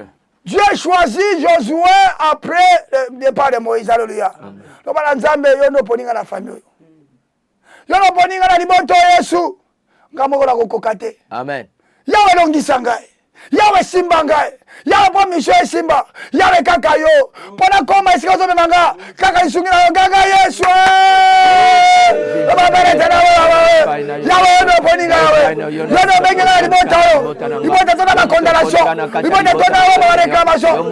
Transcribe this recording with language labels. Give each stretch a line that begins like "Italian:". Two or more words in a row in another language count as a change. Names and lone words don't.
French: Dieu choisit Josué après le départ de Moïse. Alléluia. Amen.
Lingala: Yawe longisa ngai. Yawe simba ngai. Yawe po misho simba. Yawe kaka yo. Pona koma esika zo memanga. Kaka isungi na yo kaka Yesu. Baba bere tena wewe. Yawe no poninga yawe. Yo no bengela libota yo. Libota tona ba condamnation. Libota tona wa réclamation.